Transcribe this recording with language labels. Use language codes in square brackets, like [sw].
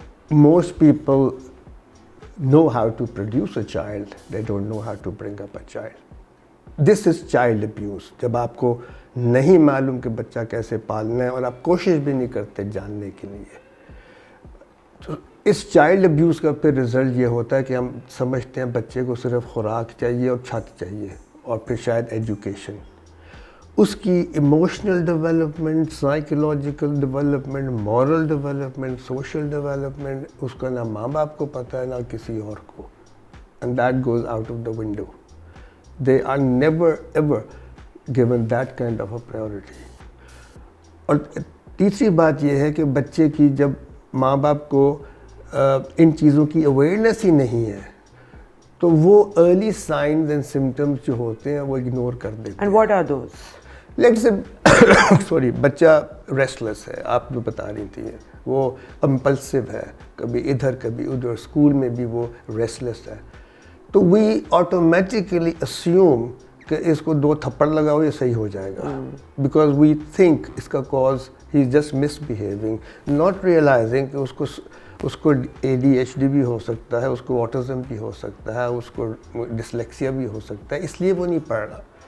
[en] Most people know how to produce a child, they don't know how to bring up a child. This is child abuse. [ur] جب آپ کو نہیں معلوم کہ بچہ کیسے پالنا ہے اور آپ کوشش بھی نہیں کرتے جاننے کے لیے, تو اس چائلڈ ابیوز کا پھر رزلٹ یہ ہوتا ہے کہ ہم سمجھتے ہیں بچے کو صرف خوراک چاہیے اور چھت چاہیے اور پھر شاید ایجوکیشن. اس کی emotional development, psychological development, moral development, social development, اس کا نہ ماں باپ کو پتہ ہے نہ کسی اور کو. [en] And that goes out of the window. They are never ever given that kind of a priority. [ur] اور تیسری بات یہ ہے کہ بچے کی جب ماں باپ کو ان چیزوں کی اویئرنیس ہی نہیں ہے تو وہ [en] early signs and symptoms [ur] جو ہوتے ہیں وہ اگنور کر دیتے ہیں. [en] And what are those? Let's say [ur] بچہ ریسٹلیس ہے, آپ جو بتا رہی تھی, وہ امپلسو ہے, کبھی ادھر کبھی ادھر, اسکول میں بھی وہ ریسٹلیس ہے, تو [en] we automatically assume [ur] کہ اس کو 2 تھپڑ لگاؤ یہ صحیح ہو جائے گا, [en] because we think [ur] اس کا cause he [en] is just misbehaving, not realising [ur] کہ اس کو ADHD بھی ہو سکتا ہے, اس کو آٹزم بھی ہو سکتا ہے, اس کو ڈسلیکسیا بھی ہو سکتا ہے, اس لیے وہ نہیں پڑھ رہا.